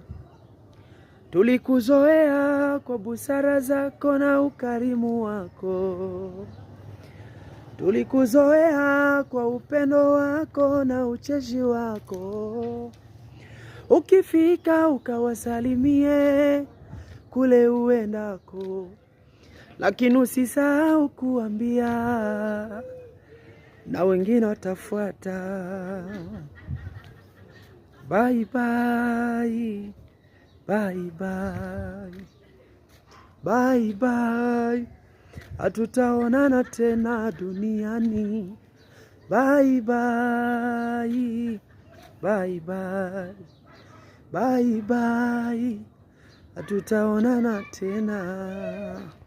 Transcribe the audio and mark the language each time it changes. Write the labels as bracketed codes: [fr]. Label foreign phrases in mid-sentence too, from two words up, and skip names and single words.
[sw] Tulikuzoea kwa busara zako na ukarimu wako, tulikuzoea kwa upendo wako na ucheshi wako. Ukifika ukawasalimie kule uendako, lakini usisahau kuambia na wengine watafuata. [en] Bye bye, bye bye, bye bye, [sw] hatutaonana tena duniani. [en] Bye bye, bye bye, bye bye, [sw] hatutaonana tena.